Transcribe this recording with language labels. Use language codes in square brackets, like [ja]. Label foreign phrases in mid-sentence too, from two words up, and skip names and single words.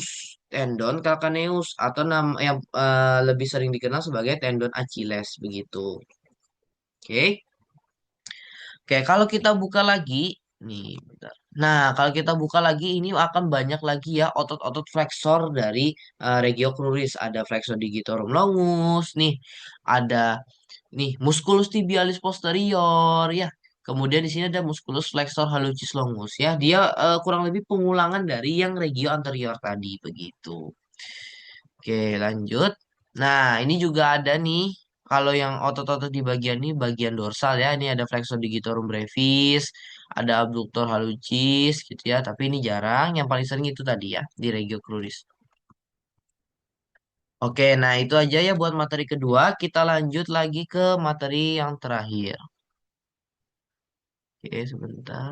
[id] Tendon calcaneus atau nama yang lebih sering dikenal sebagai tendon Achilles begitu. Oke. Oke, kalau kita buka lagi nih, bentar. Nah, kalau kita buka lagi ini akan banyak lagi ya otot-otot flexor dari regio cruris. Ada flexor digitorum longus nih, ada nih musculus tibialis posterior ya. Kemudian di sini ada musculus flexor hallucis longus ya. Dia kurang lebih pengulangan dari yang regio anterior tadi begitu. Oke, lanjut. Nah, ini juga ada nih. Kalau yang otot-otot di bagian ini bagian dorsal ya. Ini ada flexor digitorum brevis, ada abductor hallucis gitu ya. Tapi ini jarang. Yang paling sering itu tadi ya di regio cruris. Oke, nah itu aja ya buat materi kedua. Kita lanjut lagi ke materi yang terakhir. Oke, sebentar.